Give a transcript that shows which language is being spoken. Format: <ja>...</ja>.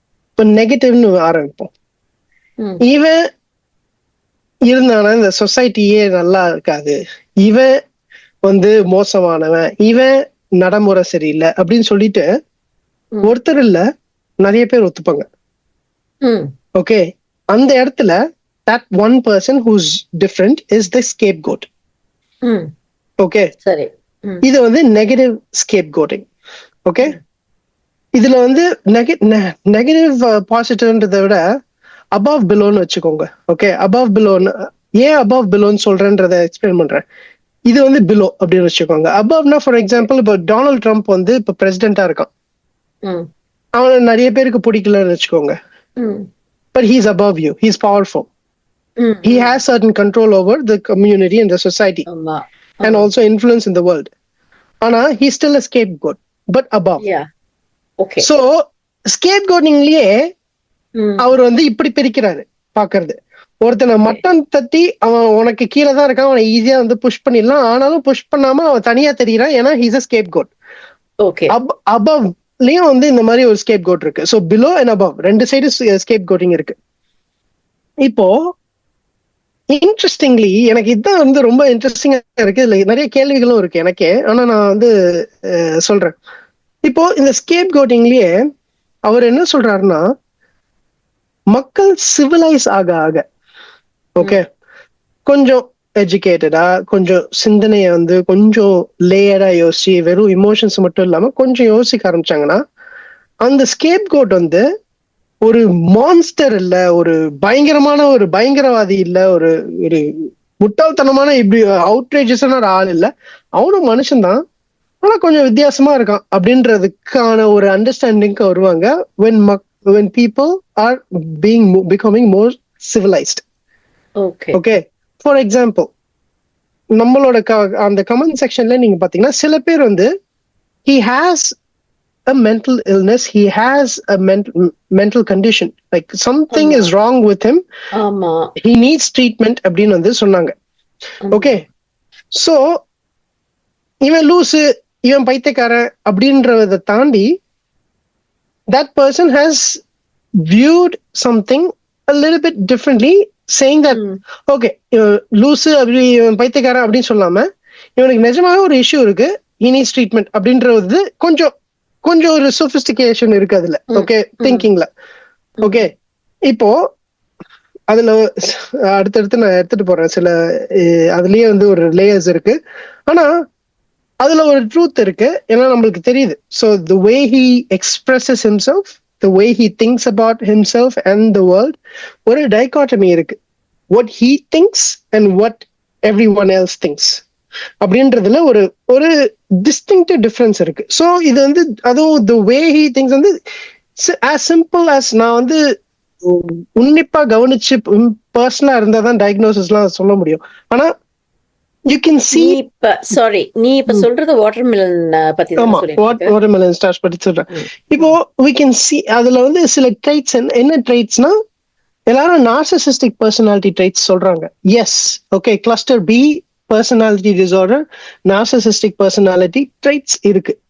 <ta>இப்ப நெகட்டிவ்னு ஆரம்பிப்போம். இவன் இருந்தானா இந்த சொசைட்டியே நல்லா இருக்காது, இவன் வந்து மோசமானவன், இவன் நடைமுறை சரியில்லை அப்படின்னு சொல்லிட்டு ஒருத்தர் இல்ல நிறைய பேர் ஒத்துப்பாங்க. ஓகே, அந்த இடத்துல</ta> <en>that one person who's different is the scapegoat.</en> <ta>Okay, சரி, இது வந்து நெகட்டிவ் ஸ்கேப்கோட்டிங். ஓகே, இதுல வந்து நெகட்டிவ் பாசிட்டிவ்ன்றதை விட அபவ் பிலோன்னு வச்சுக்கோங்க. ஓகே, அபவ் பிலோன்னு ஏன் அபவ் பிலோன்னு சொல்றேன்றதை எக்ஸ்பிளைன் பண்றேன். இது வந்து பிலோ அப்படின்னு வச்சுக்கோங்க. அபவ்னா ஃபார் எக்ஸாம்பிள் இப்போ டொனால்ட் ட்ரம்ப் வந்து இப்போ பிரசிடென்டா இருக்கான். அவனை நிறைய பேருக்கு பிடிக்கலன்னு வச்சுக்கோங்க.</ta> <en>But he's above you, he's powerful. He has certain control over the community and the society and also influence in the world.</en> <ta>Ana</ta> <en>he's still a scapegoat but above. Okay.</en> <ta>So scapegoatingலயே அவர் வந்து இப்படி பிரிக்கிறாரு பாக்குறது. ஒருத்தனை mutton தட்டி அவன் உனக்கு கீழே தான் இருக்கான், அவனை ஈஸியா வந்து புஷ் பண்ணிடலாம். ஆனாலும் புஷ் பண்ணாம அவன் தனியா தெரியுறான், ஏன்னா ஹீஸ் அ scapegoat.</ta> <en>Okay.</en> <ta>above-லயும் வந்து இந்த மாதிரி ஒரு scapegoat இருக்கு.</ta> <en>So below and above</en> <ta>ரெண்டு சைடு scapegoating இருக்கு. இப்போ இன்ட்ரெஸ்டிங்லி எனக்கு இதுதான் வந்து ரொம்ப இன்ட்ரெஸ்டிங்கா இருக்கு. இதுல நிறைய கேள்விகளும் இருக்கு எனக்கே. ஆனா நான் வந்து சொல்றேன். இப்போ இந்த ஸ்கேப் கோட்டிங்லயே அவர் என்ன சொல்றாருன்னா, மக்கள் சிவிலைஸ் ஆக ஆக ஓகே கொஞ்சம் எஜுகேட்டடா, கொஞ்சம் சிந்தனையை வந்து கொஞ்சம் லேயரா யோசிச்சு, வெறும் இமோஷன்ஸ் மட்டும் இல்லாம கொஞ்சம் யோசிக்க ஆரம்பிச்சாங்கன்னா, அந்த ஸ்கேப் கோட் வந்து ஒரு மான்ஸ்டர் இல்ல, ஒரு பயங்கரமான ஒரு பயங்கரவாதி இல்ல, ஒரு ஒரு முட்டாள்தனமான இப்படி அவுட்ரேஜஸான ஒரு ஆள் இல்ல, அவனும் மனுஷன்தான், ஆனா கொஞ்சம் வித்தியாசமா இருக்கான் அப்படின்றதுக்கான ஒரு அண்டர்ஸ்டாண்டிங்க்கு வருவாங்க</ta> <en>when people are becoming more civilized. Okay, for example,</en> <ta>நம்மளோட அந்த கமெண்ட் செக்ஷன்ல நீங்க பாத்தீங்கன்னா சில பேர் வந்து</ta> <en>he has a mental illness, he has a mental condition, like something is wrong with him, he needs treatment</en> <ta>அப்படின்னு வந்து சொன்னாங்க. ஓகே, சோ இவன் லூசு, இவன் பைத்தியக்காரன் அப்படின்றத தாண்டி</ta> <en>that person has viewed something a little bit differently, saying that okay,</en> <ta>லூசு அப்படி இவன் பைத்தியக்காரன் அப்படின்னு சொல்லாம இவனுக்கு நிஜமாவே ஒரு இஷ்யூ இருக்கு,</ta> <en>he needs treatment</en> <ta>அப்படின்றது கொஞ்சம் ஒரு சொபிஸ்டிகேஷன் இருக்கு அதுல. ஓகே, திங்கிங்ல. ஓகே, இப்போ அதுல அடுத்தடுத்து நான் எடுத்துட்டு போறேன் சில, அதுலயே வந்து ஒரு லேயர்ஸ் இருக்கு. ஆனா அதுல ஒரு ட்ரூத் இருக்கு, ஏன்னா நம்மளுக்கு தெரியுது.</ta> <en>so the way he expresses himself, the way he thinks about himself and the world,</en> <ta>ஒரு டைகாட்டமி இருக்கு.</ta> <en>what he thinks and what everyone else thinks</en> <ta>அப்படின்றதுல ஒரு ஒரு டிஸ்டிங்க்டிவ் டிஃபரன்ஸ் இருக்கு. ஸோ இது வந்து அதுவும்</ta> <en>the way he thinks</en> <ta>வந்து</ta> <en>as simple as</en> <ta>நான் வந்து உன்னிப்பா கவனிச்சு பர்சனலா இருந்தாதான் டயக்னோசிஸ்லாம் சொல்ல முடியும். ஆனா</ta> <en>you can see</en> <ta>நீ இப்ப சொல்றது வாட்டர்மெலன் பத்தி தான் சொல்றீங்க. வாட்டர்மெலன் ஸ்டார்ச் பத்தி சொல்றேன். இப்போ</ta> <en>we can see</en> <ta>அதுல வந்து சில ட்ரைட்ஸ், என்ன ட்ரைட்ஸ்னா எல்லாரும் நார்சிசிஸ்டிக் பர்சனாலிட்டி ட்ரைட்ஸ் சொல்றாங்க. S, okay, cluster B personality disorder, narcissistic personality traits இருக்கு.</ta>